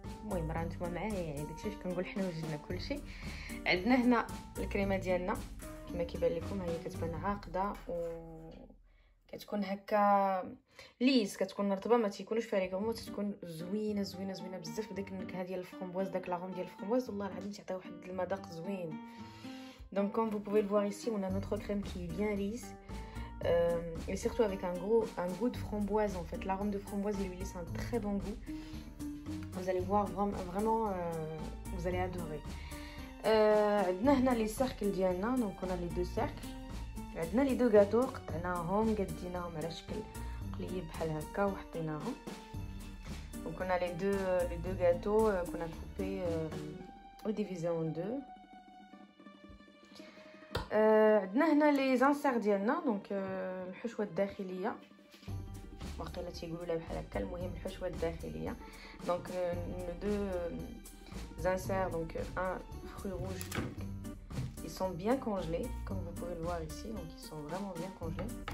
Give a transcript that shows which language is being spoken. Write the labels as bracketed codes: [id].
[ar] المهم راه نتوما معايا، يعني داكشي اش كنقول، حنا وجدنا كل شيء. عندنا هنا الكريمه ديالنا كما كيبان لكم، هي كتبان عاقده و كتكون هكا ليس، كتكون رطبه، ما تيكونوش فيها لي كرومو، تكون زوينه زوينه زوينه بزاف بداك النكهه ديال الفرامبواز، داك لاغوم ديال الفرامبواز والله العظيم تعطي واحد المذاق زوين. [fr] Donc comme vous pouvez le voir ici, on a notre crème qui est bien lisse et surtout avec un goût de framboise en fait. L'arôme de framboise et l'huile, c'est un très bon goût. Vous allez voir vraiment vous allez adorer. [ar] عندنا هنا [fr] les cercles [ar] ديالنا، [fr] donc on a les deux cercles. [ar] عندنا [fr] les deux gâteaux [ar] قطعناهم قديناهم على شكل قليب بحال هكا وحطيناهم. [fr] Donc on a les deux gâteaux qu'on a coupés ou divisés en deux. [ar] عندنا هنا لي زانسير ديالنا، دونك الحشوه الداخليه واقيلا تيقولوا لها بحال هكا، المهم الحشوه الداخليه. دونك دو زانسير، دونك [fr] un fruit rouge, ils sont bien congelés comme vous pouvez le voir ici, donc ils sont vraiment bien congelés.